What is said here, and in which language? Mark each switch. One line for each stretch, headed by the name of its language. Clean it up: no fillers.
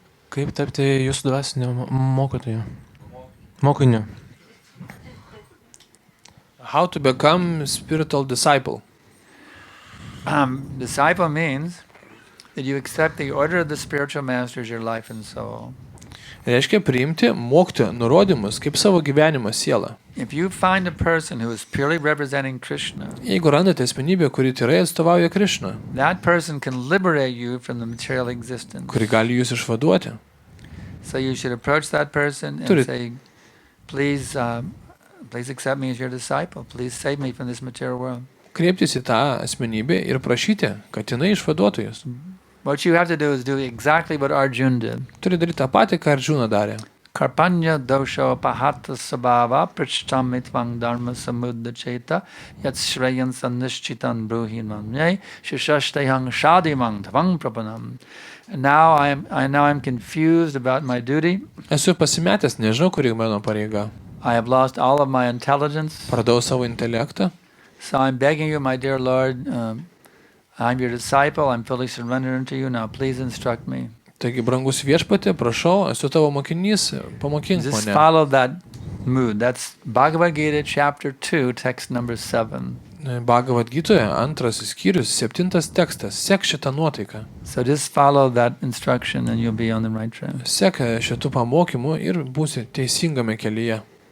Lithuanian: Kaip tapti jūsų dvasinio mokytoju? Mokiniu.
English: How to become spiritual disciple. Disciple means that you accept the order of the spiritual master as your life and soul.
Lithuanian: Reiškia priimti mokytojo nurodymus kaip savo gyvenimo sielą.
English: If you find a person who is purely representing Krishna,
Lithuanian: Jeigu randate asmenybę, kuri tyrai atstovauja Krišną,
English: that person can liberate you from the material existence.
Lithuanian: kuri gali jūs išvaduoti,
English: So you should approach that person and
Lithuanian: Turit-
English: say, please accept me as your disciple. Please save me from this material world.
Lithuanian: kreiptis į tą asmenybę ir prašyti, kad jinai išvaduotų jūs.
English: What you have to do is do exactly what Arjuna did.
Lithuanian: Turi daryti tą patį, ką Arjuna darė.
Sanskrit: Karpanya dosho pahata sabhava prishtam mitvang dharma samuddacheta yat shreyan sanishchitan bruhin mamye shishashtehang shadimang tvang prapanam.
English: And now I'm confused about my duty.
Lithuanian: Esu pasimetęs, nežinau, kuri mano pareiga.
English: I have lost all of my intelligence.
Lithuanian: Pradau savo intelektą.
English: So I'm begging you, my dear Lord, I'm your disciple, I'm fully surrendered to you, now please instruct me.
Lithuanian: Taigi, brangus viešpatė, prašau, esu tavo mokinys, pamokink
English: Just
Lithuanian: mane.
English: follow that mood. That's Bhagavad Gita chapter 2, text number 7.
Lithuanian: Bhagavad Gitoje, 2 skyrius, 7 tekstas. Sek šitą nuotaiką.
English: So just follow that instruction and you'll be on the right track.
Lithuanian: Sek šitų pamokymų ir būsi teisingame kelyje.